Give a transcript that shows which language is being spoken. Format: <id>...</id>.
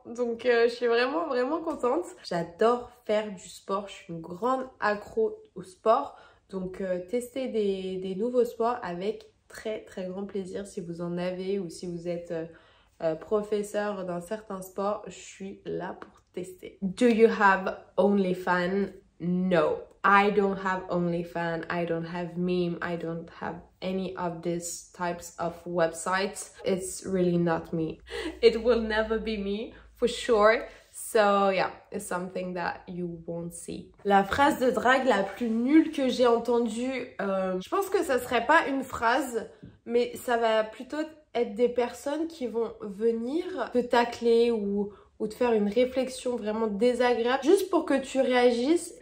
<fr>Donc je suis vraiment contente. J'adore faire du sport, je suis une grande accro au sport. Donc tester des nouveaux sports avec très grand plaisir si vous en avez ou si vous êtes professeur d'un certain sport, je suis là pour tester.</fr> <en>Do you have OnlyFans? No, I don't have OnlyFans, I don't have Meme, I don't have any of these types of websites. It's really not me. It will never be me, for sure. So yeah, it's something that you won't see.</en> <fr>La phrase de drague la plus nulle que j'ai entendue, je pense que ça serait pas une phrase, mais ça va plutôt être des personnes qui vont venir te tacler ou te faire une réflexion vraiment désagréable juste pour que tu réagisses.</fr>